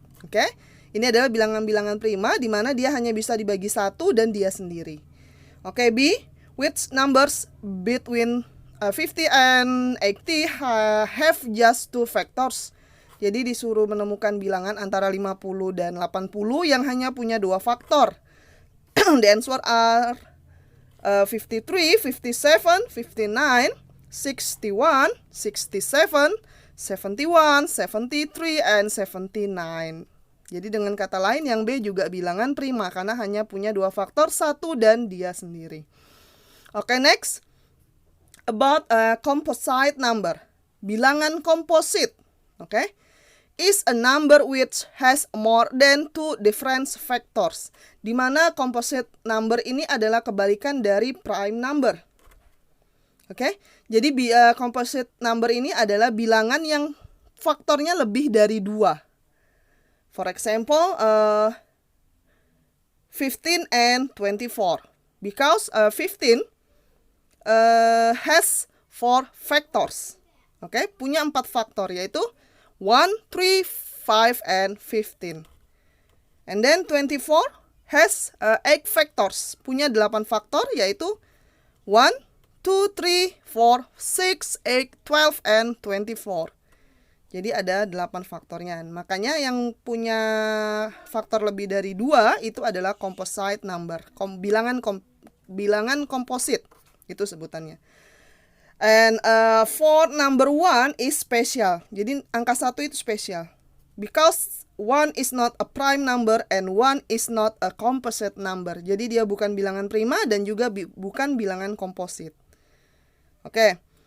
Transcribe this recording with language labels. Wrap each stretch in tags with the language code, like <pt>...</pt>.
<id>Oke, ini adalah bilangan-bilangan prima di mana dia hanya bisa dibagi 1 dan dia sendiri.</id> <en>Oke, B, which numbers between 50 and 80 have just two factors.</en> <id>Jadi disuruh menemukan bilangan antara 50 dan 80 yang hanya punya dua faktor.</id> <en>The answer are 53, 57, 59, 61, 67, 71, 73, and 79.</en> <id>Jadi dengan kata lain yang B juga bilangan prima karena hanya punya dua faktor, 1 dan dia sendiri.</id> <en>Oke, next. About a composite number.</en> <id>Bilangan komposit. Oke.</id> <en>Is a number which has more than two different factors.</en> <id>Di mana composite number ini adalah kebalikan dari prime number. Oke, jadi composite number ini adalah bilangan yang faktornya lebih dari 2.</id> <en>For example, 15 and 24. Because 15 has 4 factors.</en> <id>Oke, punya 4 faktor, yaitu 1, 3, 5, and 15.</id> <en>And then 24 has 8 factors.</en> <id>Punya 8 faktor, yaitu 1, 2, 3, 4, 6, 8, 12, and 24. Jadi ada 8 faktornya. Makanya yang punya faktor lebih dari 2 itu adalah composite number. Bilangan komposit. Itu sebutannya.</id> <en>And for number 1 is special.</en> <id>Jadi angka 1 itu spesial.</id> <en>Because 1 is not a prime number and 1 is not a composite number.</en> <id>Jadi dia bukan bilangan prima dan juga bukan bilangan komposit. Oke.</id>